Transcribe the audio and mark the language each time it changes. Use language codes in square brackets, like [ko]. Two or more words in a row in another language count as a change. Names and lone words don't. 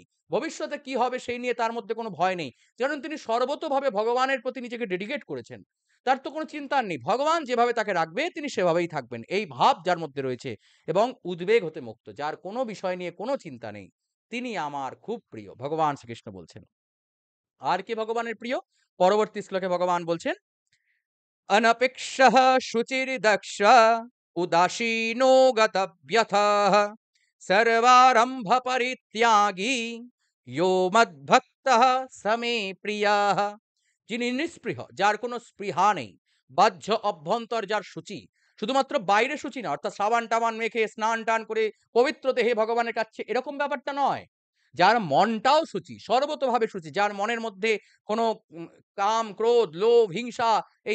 [bn] ভবিষ্যতে কি হবে সেই নিয়ে তার মধ্যে কোনো ভয় নেই। কারণ তিনি সর্বতোভাবে ভগবানের প্রতি নিজেকে ডেডিকেট করেছেন। তার তো কোনো চিন্তা আর নেই। ভগবান যেভাবে তাকে রাখবে তিনি সেভাবেই থাকবেন। এই ভাব যার মধ্যে রয়েছে এবং উদ্বেগ হতে মুক্ত। যার কোনো বিষয় নিয়ে কোনো চিন্তা নেই। তিনি আমার খুব প্রিয়। ভগবান শ্রীকৃষ্ণ বলছেন। আর কে ভগবানের প্রিয়? পরবর্তী শ্লোকে ভগবান বলছেন [sa] अनपेक्षः शुचिर्दक्ष उदासीनो गतव्यथः सर्वारम्भ परित्यागी यो मद्भक्तः समे प्रियः [bn] যিনি নিস্পৃহ যার কোনো স্পৃহা নেই বাহ্য অভ্যন্তর যার সূচি শুধুমাত্র বাইরে সূচি না অর্থাৎ সাবান টাবান মেখে স্নান টান করে পবিত্র দেহে ভগবানের কাছে এরকম ব্যাপারটা নয় যার মনটাও সূচি সর্বতোভাবে সূচি যার মনের মধ্যে কোনো কাম ক্রোধ লোভ হিংসা এই